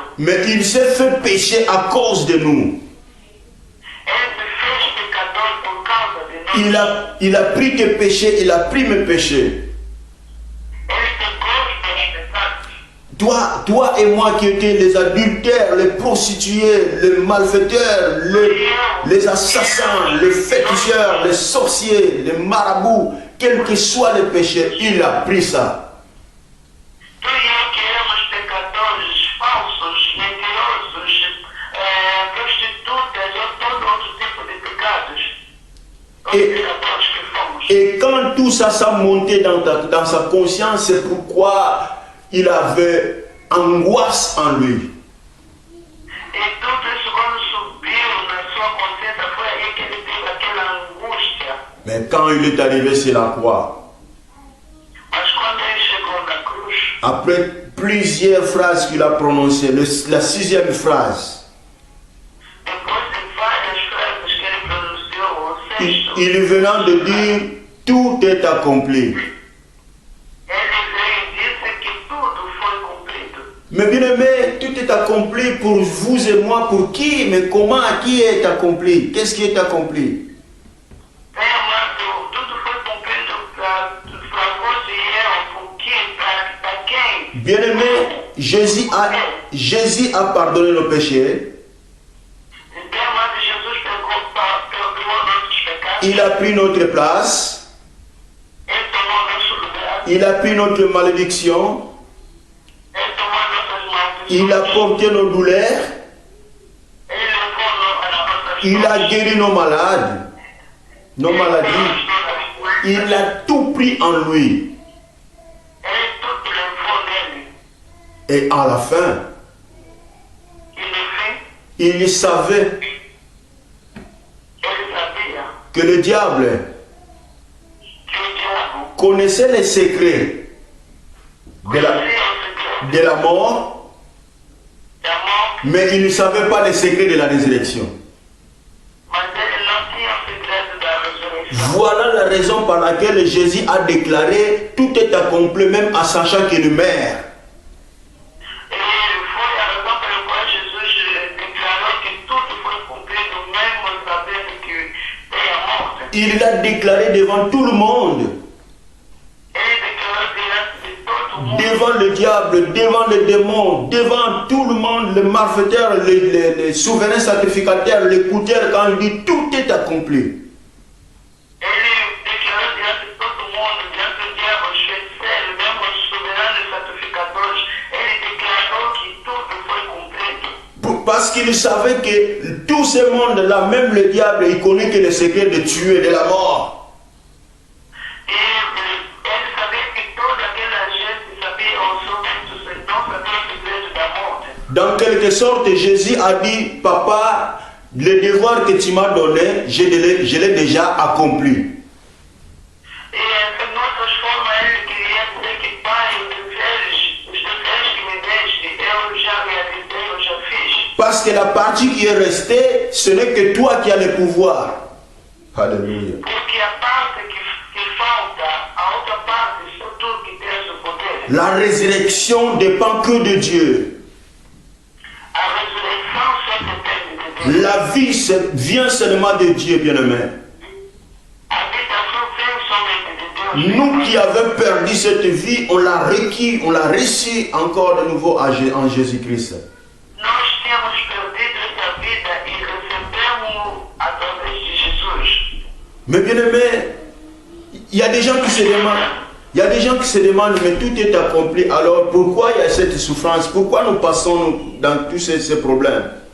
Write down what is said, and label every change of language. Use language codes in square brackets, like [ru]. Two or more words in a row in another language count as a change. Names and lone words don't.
[fr] Mais il s'est fait pécher à cause de nous. [pt] Ele se fez pecador por causa de nós. [fr] Il a pris tes péchés, il a pris mes péchés. [pt] Ele pegou os meus pecados. [fr] Toi et moi qui étions les adultères, les prostituées, les malfaiteurs, les assassins, les féticheurs, les sorciers, les marabouts, quels que soient les péchés, il a pris ça. [pt] Tu e eu que éramos pecadores, falsos, mentirosos, prostitutas ou todo outro tipo de pecados. Os pecadores que fomos. [fr] Et quand tout ça s'est monté dans sa conscience, c'est pourquoi il avait angoisse en lui. [pt] E tudo isso quando subiu na sua consciência foi aí que ele teve aquela angústia. [fr] Mais quand il est arrivé sur la croix, [pt] Mas quando ele chegou na cruz, [fr] Après plusieurs phrases qu'il a prononcées, la sixième phrase, [pt] Depois de várias frases que ele pronunciou, o sexto, [fr] il est venant de dire tout est accompli. [pt] ele veio e disse que tudo foi cumprido. [fr] Mais bien aimé, tout est accompli pour vous et moi. Pour qui? Mais comment? Qui est accompli? Qu'est-ce qui est accompli? [pt] Bem amado, tudo foi cumprido para você e eu, por quê? Para quem? [fr] Bien aimé, Jésus a pardonné nos péchés. [pt] Bem amado, Jesus perdoou nossos pecados, [fr] Il a pris notre place. [pt] ele tomou nosso lugar, [fr] Il a pris notre malédiction. [pt] ele tomou nossas maldições, [fr] Il a porté nos douleurs. [pt] ele levou as nossas [fr] Il a guéri nos malades, nos maladies. [pt] ele [fr] Il a tout pris en lui. [pt] tudo levou nele. [fr] Et à la fin, [pt] E no fim, [fr] il savait [pt] ele sabia [fr] que le diable [pt] que o diabo [fr] connaissait les secrets de la, [pt] conhecia o segredo [fr] de la mort, [pt] da morte, [fr] mais il ne savait pas les secrets de la résurrection. [pt] mas ele não tinha o segredo da ressurreição. [fr] Voilà la raison par laquelle Jésus a déclaré tout est accompli, même en sachant qu'il meurt. [pt] E foi a razão pela qual Jesus declarou que tudo foi cumprido, mesmo sabendo que tem a morte. [fr] Il l'a déclaré devant tout le monde, [pt] Ele declarou diante de todo mundo, [fr] devant le diable, devant les démons, devant tout le monde, les malfaiteurs, les souverains sacrificateurs, les couteurs, quand il dit tout est accompli. [pt] ele declarou diante de todo mundo, diante do diabo, os feiticeiros, mesmo os soberanos sacrificadores, ele declarou que tudo foi cumprido. [fr] Parce qu'il savait que tout ce monde-là, même le diable, il connaît que le secret de tuer, de la mort. [pt] E ele sabia que toda aquela gente sabia o seu não sabia o segredo da morte. [fr] Dans quelque sorte, Jésus a dit, papa, le devoir que tu m'as donné, je l'ai déjà accompli. [pt] E de outras formas ele queria dizer que pai, os deveres que me deste, eu já realizei, eu já fiz. [fr] Parce que la partie qui est restée, ce n'est que toi qui as le pouvoir. Alléluia. [pt] Porque a parte que falta, a outra parte, só tu que tens o poder. [fr] La résurrection dépend que de Dieu. [pt] A ressurreição só depende de Deus. [fr] La vie vient seulement de Dieu, bien-aimé. [pt] A habitação vem somente de Deus. [fr] Nous qui avons perdu cette vie, on l'a requis, on l'a reçu encore de nouveau en Jésus-Christ. [pt] Nós temos perdido essa vida e recebemos através de Jesus. [fr] Mais bien-aimé, il y a des gens qui se demandent, mais tout est accompli, alors pourquoi il y a cette souffrance? Pourquoi nous passons dans tous ces problèmes?